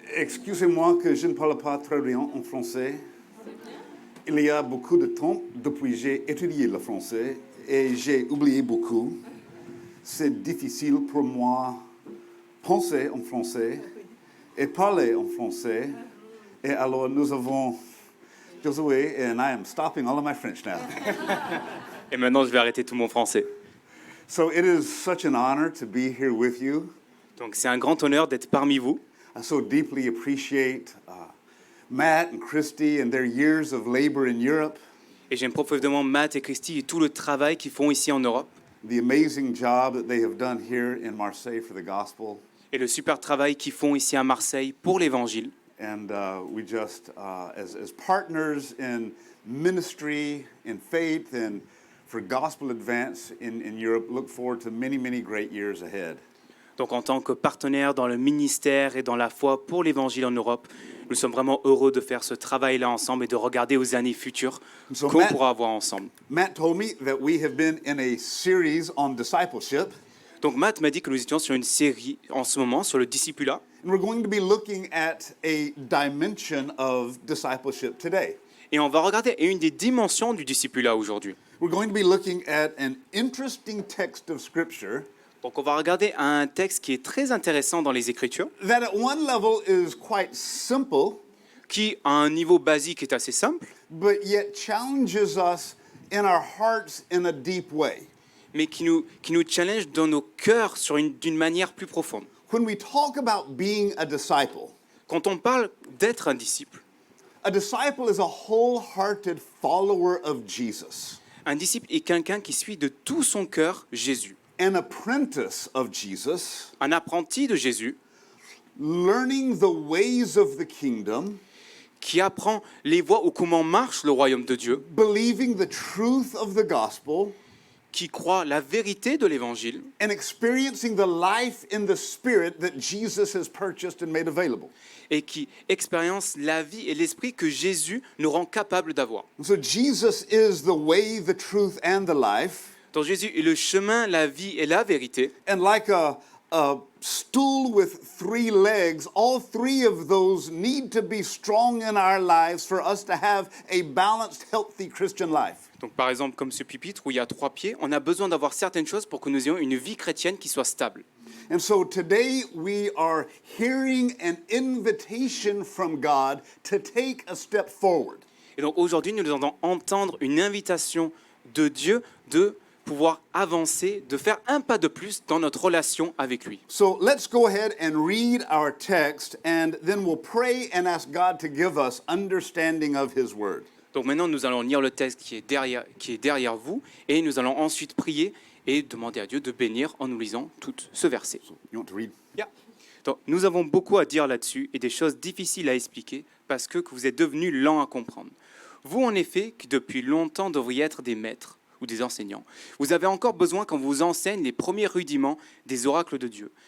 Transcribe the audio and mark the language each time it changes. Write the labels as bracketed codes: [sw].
[fr] Excusez-moi que je ne parle pas très bien en français. Il y a beaucoup de temps depuis que j'ai étudié le français et j'ai oublié beaucoup. C'est difficile pour moi penser en français et parler en français. Et alors nous avons Josué [en] and I am stopping all of my French now. [fr] Et maintenant, je vais arrêter tout mon français. [en] So it is such an honor to be here with you. [fr] Donc c'est un grand honneur d'être parmi vous. [en] I so deeply appreciate Matt and Christy and their years of labor in Europe, [fr] Et j'aime profondément Matt et Christy et tout le travail qu'ils font ici en Europe. [en] the amazing job that they have done here in Marseille for the gospel. [fr] Et le super travail qu'ils font ici à Marseille pour l'Évangile. [en] And we just, as partners in ministry, in faith, and for gospel advance in Europe, look forward to many, many great years ahead. [fr] Donc en tant que partenaire dans le ministère et dans la foi pour l'Évangile en Europe, nous sommes vraiment heureux de faire ce travail-là ensemble et de regarder aux années futures [en] So [fr] qu'on [en] Matt- [fr] pourra avoir ensemble. [en] Matt told me that we have been in a series on discipleship, [fr] Donc Matt m'a dit que nous étions sur une série en ce moment sur le discipulat. [en] and we're going to be looking at a dimension of discipleship today. [fr] Et on va regarder une des dimensions du discipulat aujourd'hui. [en] We're going to be looking at an interesting text of Scripture [fr] Donc on va regarder un texte qui est très intéressant dans les Écritures, [en] that at one level is quite simple, [fr] qui à un niveau basique est assez simple, [en] but yet challenges us in our hearts in a deep way. [fr] mais qui nous challenge dans nos cœurs d'une manière plus profonde. [en] When we talk about being a disciple [fr] Quand on parle d'être un disciple [en] is a wholehearted follower of Jesus, [fr] est quelqu'un qui suit de tout son cœur Jésus. [en] an apprentice of Jesus, [fr] Un apprenti de Jésus [en] learning the ways of the kingdom, [fr] qui apprend les voies ou comment marche le royaume de Dieu, [en] believing the truth of the gospel, [fr] qui croit la vérité de l'Évangile [en] and experiencing the life in the Spirit that Jesus has purchased and made available. [fr] et qui expérience la vie et l'esprit que Jésus nous rend capable d'avoir. [en] So Jesus is the way, the truth, and the life. [fr] Donc Jésus est le chemin, la vie et la vérité. [en] And like a stool with three legs, all three of those need to be strong in our lives for us to have a balanced, healthy Christian life. [fr] Donc par exemple, comme ce pupitre où il y a 3 pieds, on a besoin d'avoir certaines choses pour que nous ayons une vie chrétienne qui soit stable. [en] And so today we are hearing an invitation from God to take a step forward. [fr] Et donc aujourd'hui, nous allons entendre une invitation de Dieu de pouvoir avancer, de faire un pas de plus dans notre relation avec lui. [en] So let's go ahead and read our text, and then we'll pray and ask God to give us understanding of His Word. [fr] Donc maintenant, nous allons lire le texte qui est derrière vous et nous allons ensuite prier et demander à Dieu de bénir en nous lisant tout ce verset. [en] You want to read? [fr] Donc, nous avons beaucoup à dire là-dessus et des choses difficiles à expliquer parce que vous êtes devenus lents à comprendre. Vous, en effet, qui depuis longtemps devriez être des maîtres ou des enseignants, vous avez encore besoin qu'on vous enseigne les premiers rudiments des oracles de Dieu.